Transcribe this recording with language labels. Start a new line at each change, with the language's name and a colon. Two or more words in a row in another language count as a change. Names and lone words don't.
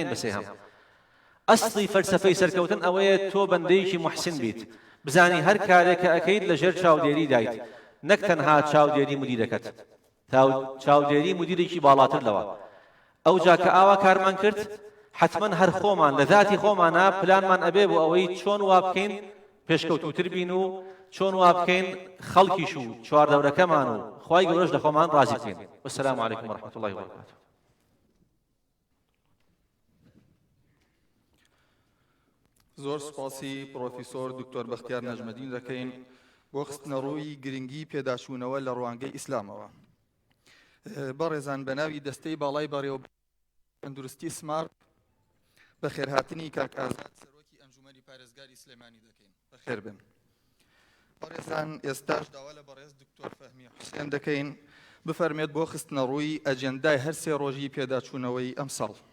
Central Kurdish: بە سێهەم ئەسڵی فەلسەفەی سەرکەوتن ئەوەیە تۆ بەندەیەکی موحسین بیت بزانی هەر کارێک کە ئەەکەیت لەژێر چاودێری دایت نەک تەنها چاودێری مدیرەکەت چاودێری مدیرێکی باڵاتر لەوە ئەو جا کە ئاوا کارمان کرد حتمما هەر خۆمان لە ذاتی خۆمانە پلانمان ئەبێ بۆ ئەوەی چۆن وا بکەین پێشکەوتوتر بین و چۆن وا بکەین خەڵکیش و چواردەورەکەمان و خوای گەورەش لە خۆمان ڕازی بکەین
Arabic: والسلام علیکم ورحمة الله وبركاته
Central Kurdish: زۆر سپاسی پرۆفیسۆر دکتۆر بەختیار نەجمەدین دەکەین بۆ خستنە ڕووی گرنگی پێداچوونەوە لە ڕوانگەی ئیسلامەوە بەڕێزان بە ناوی دەستەی باڵای بەڕێوە تەندروستی سمارت بە خێرهاتنی کاک ئازاد سەرۆکی ئەنجومەنی پارێزگاری سلێمانی دەکەین بەخێر بن بەڕێزان ئێستاش داوا لە بەڕێز دکتۆر فەهمی حوسێن دەکەین بفەرمێت بۆ خستنە ڕووی ئەجێندای هەر سێ ڕۆژی پێداچوونەوەی ئەم ساڵ